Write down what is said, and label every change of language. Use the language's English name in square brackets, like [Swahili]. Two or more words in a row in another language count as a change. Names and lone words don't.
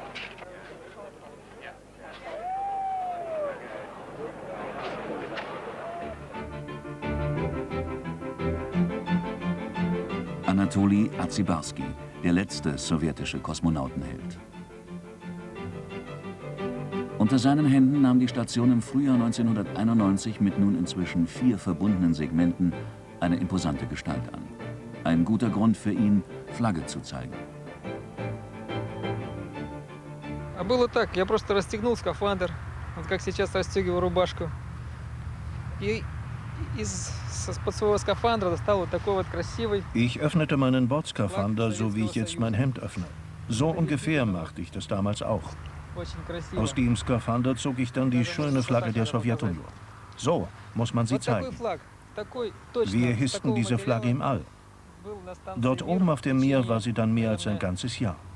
[German] Anatoli Azibarski, der letzte sowjetische Kosmonautenheld. Unter seinen Händen nahm die Station im Frühjahr 1991 mit nun inzwischen 4 verbundenen Segmenten eine imposante Gestalt an. Ein guter Grund für ihn, Flagge zu zeigen. [Russian] Было так, я просто расстегнул скафандр, вот как сейчас расстегиваю рубашку. И из-под своего скафандра достал вот такой вот красивый. [German] Ich öffnete meinen Bordskafander, so wie ich jetzt mein Hemd öffne. So ungefähr machte ich das damals auch. Aus dem Skafander zog ich dann die schöne Flagge der Sowjetunion. So muss man sie zeigen. Wir hissten diese Flagge im All. Dort oben auf dem Meer war sie dann mehr als ein ganzes Jahr.